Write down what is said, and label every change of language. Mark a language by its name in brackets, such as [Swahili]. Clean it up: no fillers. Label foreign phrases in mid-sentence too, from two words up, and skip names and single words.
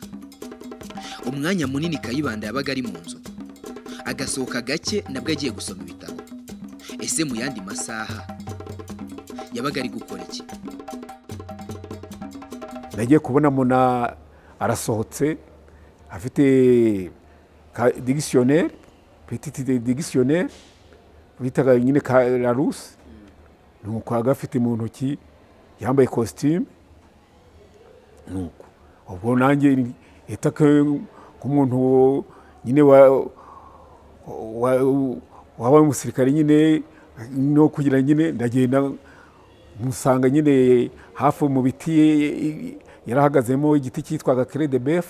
[Kinyarwanda] Umwanya munini Kayibanda yabaga ari mu nzu, agasohoka gake nabwo agiye gusoma ibitabo. Ese mu yandi masaha yabaga ari gukora iki? Nagiye kubona muna arasohotse afite dictionnaire, [French] petite dictionnaire [Kinyarwanda] bitaga nyine ka Larousse, nuko agafite mu ntoki, yambaye costume. Nuko ubwo nanjye etaka k'umuntu nyine waba umusirikare nyine no kugira nyine ndagenda musanga nyine hafi mu biti yarahagazemo igiti cyitwaga Cre de Bœuf.